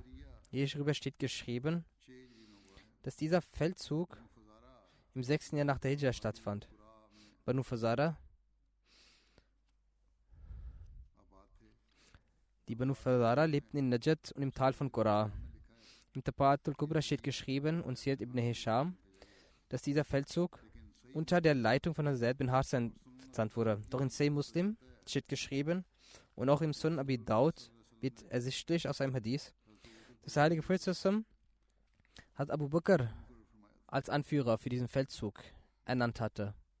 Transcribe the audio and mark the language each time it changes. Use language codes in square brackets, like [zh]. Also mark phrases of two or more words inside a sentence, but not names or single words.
[de] Hierüber steht geschrieben, dass dieser Feldzug im 6. Jahr nach der Hijra stattfand. Banu Fazara. Die Banu Fazara lebten in Najd und im Tal von Qura. Im Tabaqat al-Kubra steht geschrieben und Siyad ibn Hisham, dass dieser Feldzug unter der Leitung von Zaid bin Harith entsandt wurde. Doch in Sahih Muslim steht geschrieben und auch im Sunan Abi Daud wird ersichtlich aus einem Hadith, dass der heilige Prophet hat Abu Bakr als Anführer für diesen Feldzug ernannt hatte.